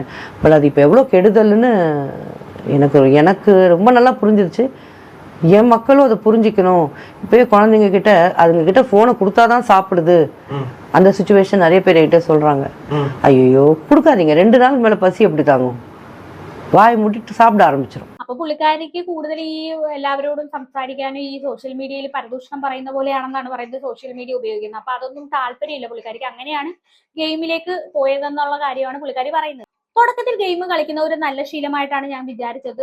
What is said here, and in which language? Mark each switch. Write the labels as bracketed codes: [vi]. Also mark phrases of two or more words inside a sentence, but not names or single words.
[ta] பட் அது இப்போ எவ்வளோ கெடுதல்னு எனக்கு ரொம்ப நல்லா புரிஞ்சிருச்சு. என் மக்களும் அதை புரிஞ்சிக்கணும். இப்போயே குழந்தைங்க கிட்ட அதுங்க கிட்ட ஃபோனை கொடுத்தாதான் சாப்பிடுது. அந்த சுச்சுவேஷன் நிறைய பேர் என்கிட்ட சொல்கிறாங்க. ஐயோ கொடுக்காதீங்க, 2 நாள் மேலே பசி எப்படி தாங்கும், வாய முட்டிட்டு சாப்பிட ஆரம்பிச்சிரும். [ml] അപ്പൊ പുള്ളിക്കാരിക്ക് കൂടുതൽ ഈ എല്ലാവരോടും സംസാരിക്കാനും ഈ സോഷ്യൽ മീഡിയയിൽ പരദൂഷണം പറയുന്ന പോലെയാണെന്നാണ് പറയുന്നത് [en] social media [ml] ഉപയോഗിക്കുന്നത്. അപ്പൊ അതൊന്നും താല്പര്യമില്ല പുള്ളിക്കാരിക്ക്. അങ്ങനെയാണ് ഗെയിമിലേക്ക് പോയതെന്നുള്ള കാര്യമാണ് പുള്ളിക്കാരി പറയുന്നത്. തുടക്കത്തിൽ ഗെയിം കളിക്കുന്ന ഒരു നല്ല ശീലമായിട്ടാണ് ഞാൻ വിചാരിച്ചത്.